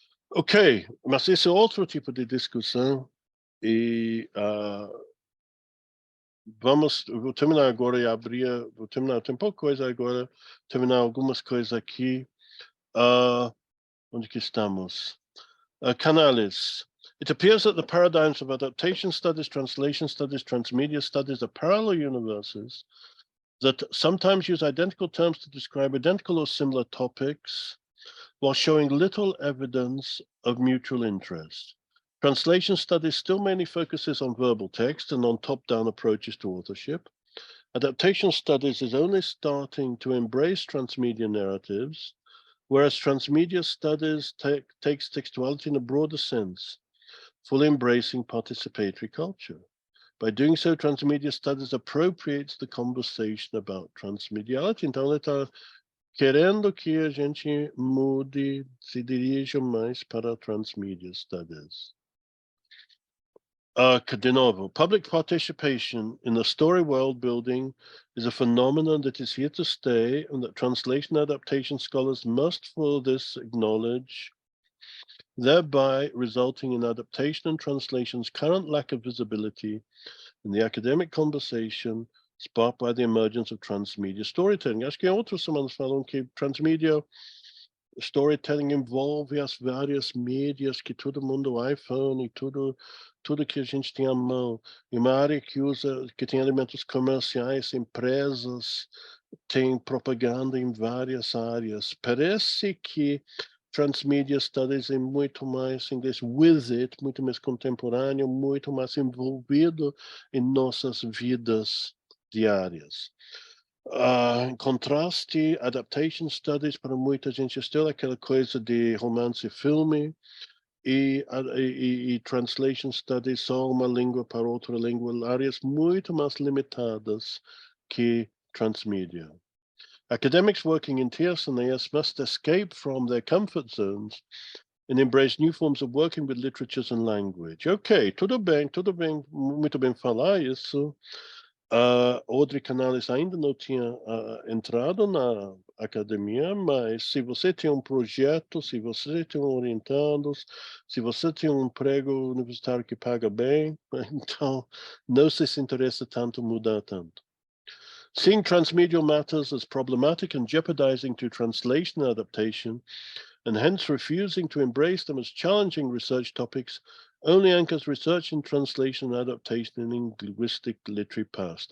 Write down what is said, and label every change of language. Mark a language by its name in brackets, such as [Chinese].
[Portuguese] Ok, mas esse é outro tipo de discussão e vou terminar agora e vou terminar, tem pouca coisa agora, terminar algumas coisas aqui. Onde que estamos? Canales. [English] It appears that the paradigms of adaptation studies, translation studies, transmedia studies are parallel universes that sometimes use identical terms to describe identical or similar topics, while showing little evidence of mutual interest. Translation studies still mainly focuses on verbal text and on top-down approaches to authorship. Adaptation studies is only starting to embrace transmedia narratives, whereas transmedia studies takes textuality in a broader sense, fully embracing participatory culture. By doing so, transmedia studies appropriates the conversation about transmediality. [Portuguese] Então, ele está querendo que a gente mude, se dirija mais para transmedia studies. De novo, [English] public participation in the story world building is a phenomenon that is here to stay and that translation adaptation scholars must for this acknowledge, thereby resulting in adaptation and translation's current lack of visibility in the academic conversation sparked by the emergence of transmedia storytelling. [Portuguese] Acho que outras semanas falam que transmedia storytelling envolve as várias mídias que todo mundo iPhone e tudo que a gente tem à mão. E uma área que tem elementos comerciais, empresas, tem propaganda em várias áreas. Parece que Transmedia Studies é muito mais inglês [English] with it, [Portuguese] muito mais contemporâneo, muito mais envolvido em nossas vidas diárias. Em contraste, Adaptation Studies, para muita gente, é aquela coisa de romance e filme, e Translation Studies, só uma língua para outra língua, áreas muito mais limitadas que transmídia. [English] Academics working in TS&AS must escape from their comfort zones and embrace new forms of working with literatures and language. [Portuguese] Ok, tudo bem, muito bem falar isso. Audrey Canales ainda não tinha entrado na academia, mas se você tem um projeto, se você tem orientandos, se você tem um emprego universitário que paga bem, então não se interessa tanto mudar tanto. [English] Seeing transmedial matters as problematic and jeopardizing to translation and adaptation, and hence refusing to embrace them as challenging research topics, only anchors research in translation and adaptation in linguistic literary past.